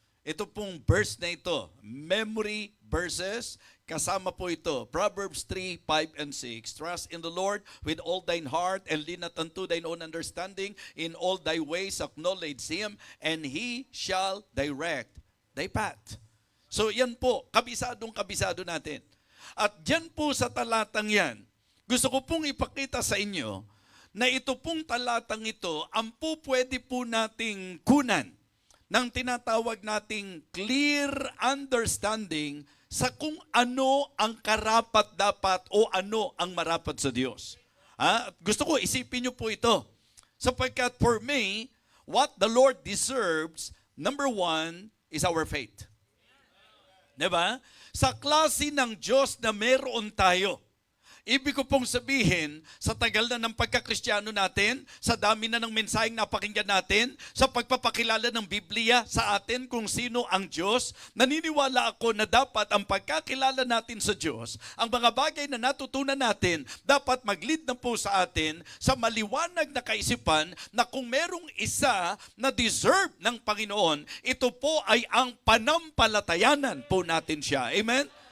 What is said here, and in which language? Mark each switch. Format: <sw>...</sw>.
<tl>ito pong verse na ito,</tl> <en>memory verses,</en> <tl>kasama po ito, Proverbs 3, 5, and 6.</tl> <en>Trust in the Lord with all thine heart, and lean not unto thine own understanding. In all thy ways acknowledge Him, and He shall direct thy path.</en> <tl>So yan po, kabisado natin. At dyan po sa talatang yan, gusto ko pong ipakita sa inyo na ito pong talatang ito, ang po pwede po nating kunan ng tinatawag nating</tl> <en>clear understanding</en> <tl>sa kung ano ang karapat-dapat o ano ang marapat sa Diyos. Gusto ko isipin niyo po ito. Sapagkat</tl> <en>for me, what the Lord deserves, number one, is our faith.</en> <tl>Diba? Sa klase ng Diyos na meron tayo, ibig ko pong sabihin, sa tagal na ng pagkakristyano natin, sa dami na ng mensaheng napakinggan natin, sa pagpapakilala ng Biblia sa atin kung sino ang Diyos, naniniwala ako na dapat ang pagkakilala natin sa Diyos, ang mga bagay na natutunan natin, dapat mag-lead na po sa atin sa maliwanag na kaisipan na kung merong isa na deserve ng Panginoon, ito po ay ang panampalatayanan po natin siya. Amen?</tl>